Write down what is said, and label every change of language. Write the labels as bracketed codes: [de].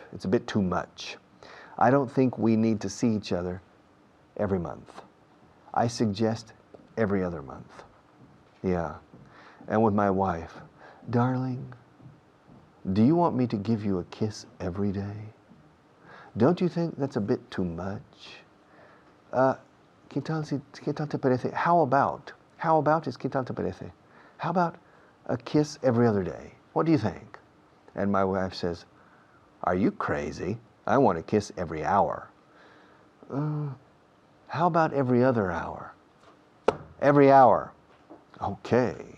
[en] It's a bit too much. I don't think we need to see each other every month. I suggest every other month. Yeah. And with my wife, darling, do you want me to give you a kiss every day? Don't you think that's a bit too much? [es] ¿Qué tal te parece? [en] How about is [es] ¿qué tal te parece? [en] How about a kiss every other day? What do you think? And my wife says, are you crazy? I want a kiss every hour. How about every other hour? Every hour. Okay.